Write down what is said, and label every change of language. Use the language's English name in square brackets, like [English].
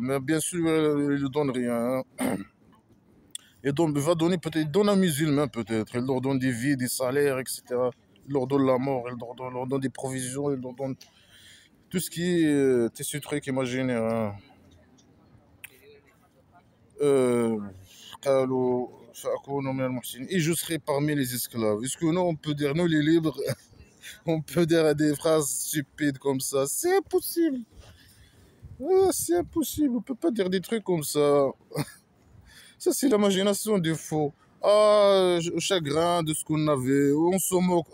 [French] Mais bien sûr, ils ne donnent rien. Hein. Et donc, il va donner peut-être, il donne un musulman peut-être. Il leur donne des vies, des salaires, etc. Il leur donne la mort, il leur donne des provisions, il leur donne tout ce qui est ce truc imaginaire. Hein. [Arabic] قالوا فأكون من المحسنين. [French] Et je serai parmi les esclaves. Est-ce que nous, on peut dire, nous les libres, on peut dire des phrases stupides comme ça? C'est impossible. C'est impossible. On peut pas dire des trucs comme ça. Ça, c'est l'imagination des faux. Ah, chagrin de ce qu'on avait. On se moque.